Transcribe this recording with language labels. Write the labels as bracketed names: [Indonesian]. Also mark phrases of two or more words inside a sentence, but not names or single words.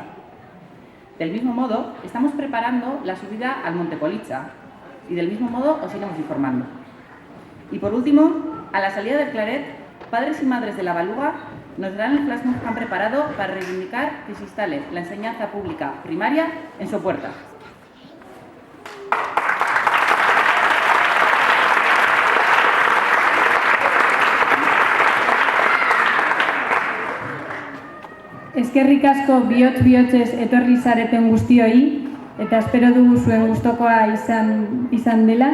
[Spanish] Del mismo modo, estamos preparando la subida al Monte Colicha y del mismo modo os iremos informando. Y por último, a la salida del Claret, padres y madres de la Baluga nos darán el flashmob que han preparado para reivindicar que se instale la enseñanza pública primaria en Sopuerta. [Basque] Eskerrik asko bihotz-bihotzez etorri zareten guztioi, eta espero dugu zuen gustokoa izan dela.